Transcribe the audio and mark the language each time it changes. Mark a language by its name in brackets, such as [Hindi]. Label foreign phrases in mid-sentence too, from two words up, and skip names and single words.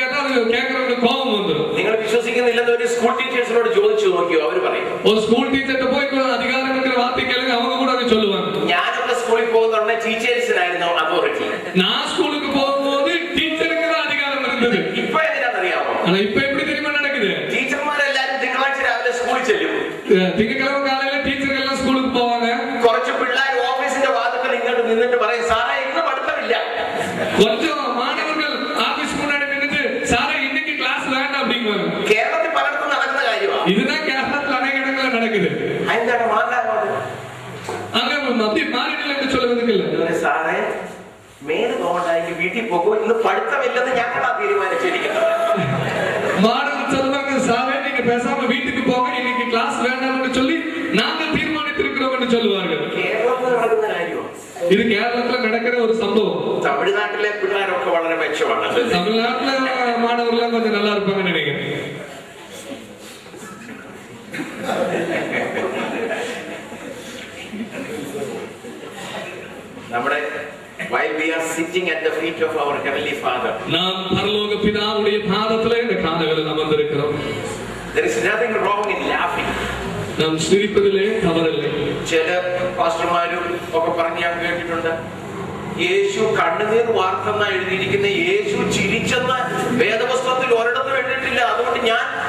[Tamil] கேக்குறவங்களுக்கு கோபம் வந்துரும். [Malayalam] നിങ്ങൾ വിശ്വസിക്കുന്നില്ലെന്ന് ഒരു സ്കൂൾ ടീച്ചേഴ്സിനോട് ചോദിച്ചു നോക്കിയോ, അവർ പറയും. [Tamil] ஒரு ஸ்கூல் டீச்சர்ட்ட போய் அதிகாரம் இருக்கிற வார்த்தை கேளுங்க, அவங்க கூட அதை சொல்லுவாங்க. [Malayalam] ഞാനൊക്കെ സ്കൂളിൽ പോകുന്ന ടീച്ചേഴ്സിനായിരുന്നു അതോറിറ്റി. [Tamil] நான் ஸ்கூலுக்கு போகும்போது டீச்சருக்கு தான் அதிகாரம் இருந்தது. [Malayalam] ഇപ്പൊ എങ്ങനെയാണെന്നറിയാമോ? [Tamil] ஆனா இப்ப எப்படி தெரியுமா நடக்குது? [Malayalam] ടീച്ചർമാരെല്ലാരും തിങ്കളാഴ്ച രാവിലെ സ്കൂളിൽ ചെല്ലും. [Tamil] திங்கட்கிழமை காலையில டீச்சர்கள் எல்லாம் ஸ்கூலுக்கு போவாங்க. [Malayalam] കുറച്ച് പിള്ളേർ ഓഫീസിന്റെ വാതിൽക്കൽ ഇങ്ങോട്ട് നിന്നിട്ട് പറയും, സാറേ ഇന്ന് പഠിത്തമില്ല. [Tamil] கொஞ்சம் மாணவர்கள் ஆபீஸ் முன்னாடி நின்னுட்டு சாரே இன்னைக்கு கிளாஸ் வேண்டாம் அப்படிங்குவாங்க. [Malayalam] കേരളത്തിൽ പലയിടത്തും നടക്കുന്ന കാര്യമാണ്. [Tamil] இதுதான் கேரளத்துல அநேக இடங்கள்ல நடக்குது. [Malayalam] എന്താണ് മാറാൻ? [Tamil] அங்க அப்படி மாறிடல என்று சொல்வதற்கு இல்ல. [Malayalam] സാറേ മേല് തോണ്ടായി വീട്ടിൽ പോകും, ഇന്ന് പഠിത്തമില്ലെന്ന് ഞങ്ങളാ തീരുമാനിച്ചിരിക്കുന്നത്. [Tamil] மாணவர்கள் சொல்லுவாங்க, சாரே நீங்க பேசாம வீட்டுக்கு போங்க, இன்னைக்கு கிளாஸ் வேண்டாம் என்று சொல்லி நாங்கள் தீர்மானித்திருக்கிறோம் என்று சொல்லுவார்கள். [Malayalam] കേരളത്തിൽ നടക്കുന്ന കാര്യമാണ് [Tamil] இது கேரளத்துல நடக்கிற ஒரு சம்பவம். [Malayalam] തമിഴ്നാട്ടിലെ പിള്ളേരൊക്കെ വളരെ മെച്ചമാണ്. [Tamil] தமிழ்நாட்டுல மாணவர்கள் கொஞ்சம் நல்லா இருப்பாங்கன்னு நினைக்கிறேன். [English] നമ്മുടെ while we are sitting at the feet of our heavenly Father, [Tamil] நாம் பரலோக பிதாவுடைய பாதத்திலே இந்த காதுகளில் அமர்ந்திருக்கிறோம். [English] there is nothing wrong in laughing. [Tamil] நாம் சிரிப்பதிலே தவறில்லை. [Malayalam] ചില പാസ്റ്റർമാരും ഒക്കെ പറഞ്ഞ് ഞാൻ കേട്ടിട്ടുണ്ട്, യേശു കണ്ണുനീർ വാർത്തെന്ന എഴുതിയിരിക്കുന്ന യേശു ചിരിച്ചെന്ന് വേദപുസ്തകത്തിൽ ഒരിടത്തും എഴുതിയിട്ടില്ല, അതുകൊണ്ട് ഞാൻ